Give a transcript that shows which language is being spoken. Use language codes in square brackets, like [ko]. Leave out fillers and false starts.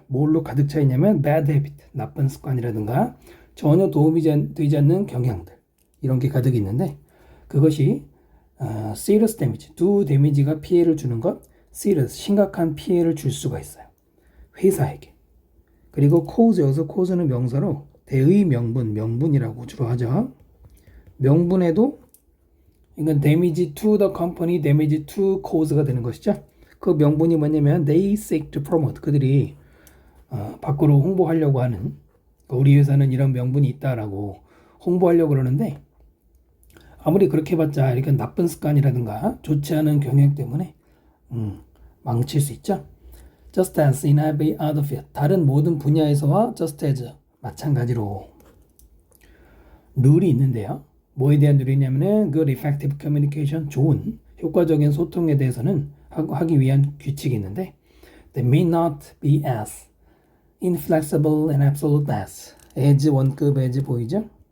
[ko] 뭘로 가득 차 있냐면 [en] bad habit [ko] 나쁜 습관이라든가 전혀 도움이 되지 않는 경향들 이런 게 가득 있는데 그것이 [en] serious damage [ko] 두 데미지가 피해를 주는 것 serious 심각한 피해를 줄 수가 있어요. 회사에게. 그리고 cause 여기서 cause는 명사로 대의 명분이라고 주로 하죠. 명분에도 이건 [en] damage to the company, damage to cause [ko] 가 되는 것이죠. 그 명분이 뭐냐면 [en] they seek to promote [ko] 그들이 밖으로 홍보하려고 하는, 우리 회사는 이런 명분이 있다라고 홍보하려고 그러는데, 아무리 그렇게 해봤자 이렇게 나쁜 습관이라든가 좋지 않은 경향 때문에 망칠 수 있죠. [en] Just as in every other field, [ko] 다른 모든 분야에서와 [en] just as [ko] 마찬가지로 룰이 있는데요. 뭐에 대한 룰이냐면은 [en] good effective communication, [ko] 좋은 효과적인 소통에 대해서는 하기 위한 규칙이 있는데, [en] they may not be as inflexible and absolute as [ko] 원급 as 보이죠?